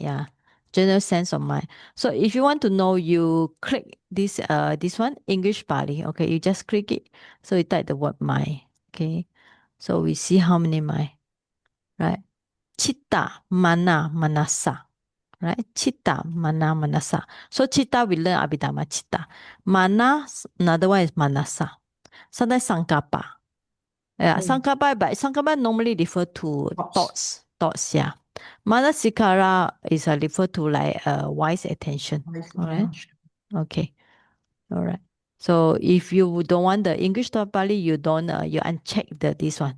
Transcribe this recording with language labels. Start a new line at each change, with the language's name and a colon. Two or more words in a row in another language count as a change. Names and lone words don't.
English: Yeah, general sense of mind. So if you want to know, you click this one English Pali. Okay, you just click it. So you type the word mind. Okay, so we see how many mind.
Pali: Right, chitta, mana, manasa. Right, chitta, mana, manasa.
English: So chitta we learn
Pali: abhidhamma chitta.
English: Mana, another one is manasa. Sometimes sankapa. Yeah, sankapa, but sankapa normally refer to Thoughts. thoughts, yeah. Manasikara is refer to like wise attention. All right. Okay. All right. So if you don't want the English to Pali, you don't you uncheck this one.